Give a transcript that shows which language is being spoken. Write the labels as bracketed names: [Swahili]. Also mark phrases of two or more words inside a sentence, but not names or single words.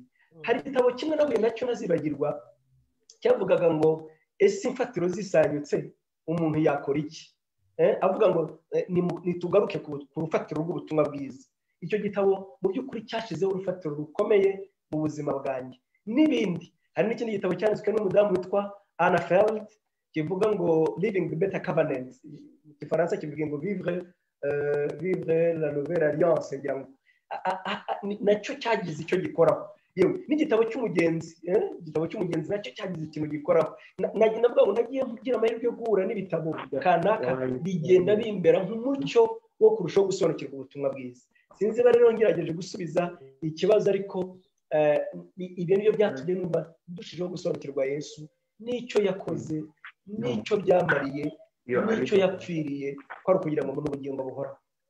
[Kinyarwanda] Hari igitabo kimwe nahuye nacyo nazibagirwa cyavugaga ngo ese imfatiro zisanyutse umuntu yakora iki? Avuga ngo nitugaruke ku rufatiro rw'ubutumwa bwiza. Icyo gitabo mu by'ukuri cyashizeho urufatiro rukomeye mu buzima bwanjye n'ibindi. Hari n'ikindi gitabo cyanditswe n'umudamu witwa Anna Feld kivuga ngo Living the Better Covenant. Mu Gifaransa kivuga ngo vivre la nouvelle alliance. Nacyo cyagize icyo gikoraho. Yewe n'igitabo cy'umugenzi nacyo cyagize ikintu gikoraho. Navuga ngo nagiye kugira amahirwe yo guhura n'ibitabo kanaka bigenda bimbera nk'umucyo wo kurushaho gusobanukirwa ubutumwa bwiza. Sinzi ba rero ngerageje gusubiza ikibazo ariko ibyo nibyo byatumye numva dushijeho gusobanukirwa Yesu n'icyo yakoze n'icyo byamariye n'icyo yapfiriye ko ari ukugira ngo mbone ubugingo buhoraho.